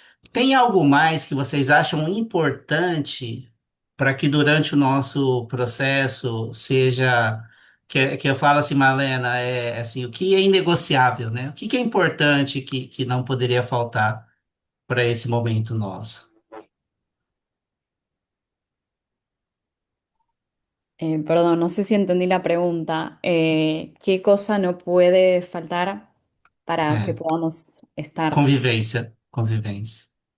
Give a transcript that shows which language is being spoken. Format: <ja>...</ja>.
<pt>Tem algo mais que vocês acham importante para que durante o nosso processo seja, que eu falo assim, Malena, assim, o que é inegociável, né? O que que é importante que não poderia faltar para esse momento nosso?</pt> <es>Perdón, no sé si entendí la pregunta. ¿Qué cosa no puede faltar para que</es> <pt>É,</pt> <es>podamos estar?</es> <pt>convivência, convivência.</pt>